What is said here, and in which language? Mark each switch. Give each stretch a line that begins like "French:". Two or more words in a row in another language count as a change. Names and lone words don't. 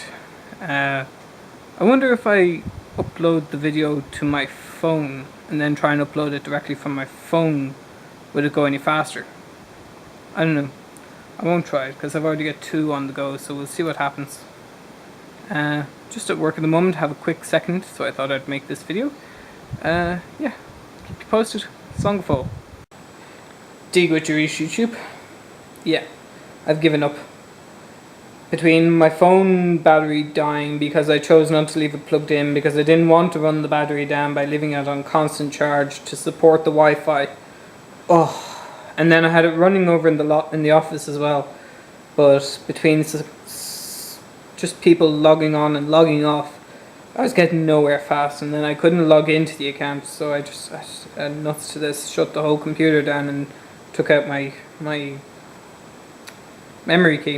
English: I wonder if I upload the video to my phone and then try and upload it directly from my phone, would it go any faster? I don't know. I won't try it because I've already got 2 on the go, so we'll see what happens. Just at work at the moment, have a quick second, so I thought I'd make this video. Yeah, keep you posted.
Irish: Slán fóill.
English: Duit YouTube. Yeah, I've given up. Between my phone battery dying because I chose not to leave it plugged in because I didn't want to run the battery down by leaving it on constant charge to support the Wi-Fi. Oh. And then I had it running over in the office as well, but between just people logging on and logging off, I was getting nowhere fast, and then I couldn't log into the account, so I just nuts to this, shut the whole computer down and took out my memory key.